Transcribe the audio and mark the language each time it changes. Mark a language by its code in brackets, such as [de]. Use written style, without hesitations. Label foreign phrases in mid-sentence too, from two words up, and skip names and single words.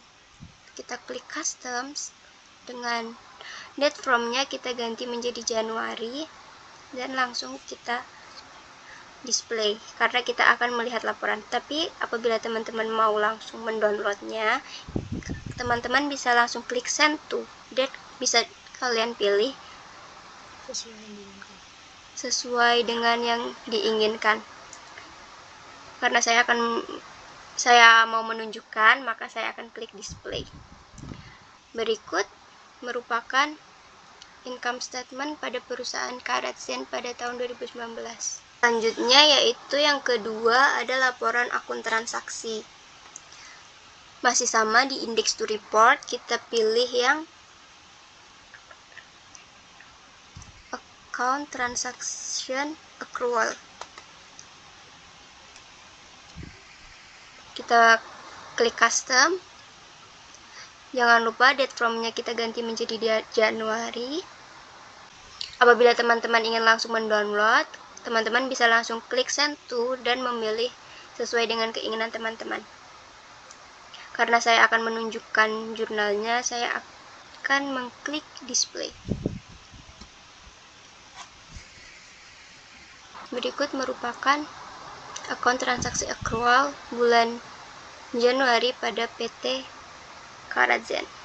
[id] Kita klik customs, dengan [en] date from- [id] nya kita ganti menjadi Januari dan langsung kita display karena kita akan melihat laporan. Tapi apabila teman-teman mau langsung mendownloadnya, teman-teman bisa langsung klik [en] send to date, [id] bisa kalian pilih sesuai dengan yang diinginkan. Karena saya mau menunjukkan, maka saya akan klik display. Berikut merupakan [en] income statement [id] pada perusahaan Karat-Zen pada tahun 2019. Selanjutnya yaitu yang kedua ada laporan akun transaksi. Masih sama di [en] index to report, [id] kita pilih yang [en] account transaction accrual. [id] Kita klik custom. Jangan lupa [en] date from- [id] nya kita ganti menjadi Januari. Apabila teman-teman ingin langsung mendownload, teman-teman bisa langsung klik [en] send to [id] dan memilih sesuai dengan keinginan teman-teman. Karena saya akan menunjukkan jurnalnya, saya akan mengklik display. Berikut merupakan akun transaksi accrual bulan Januari pada PT Karat-Zen.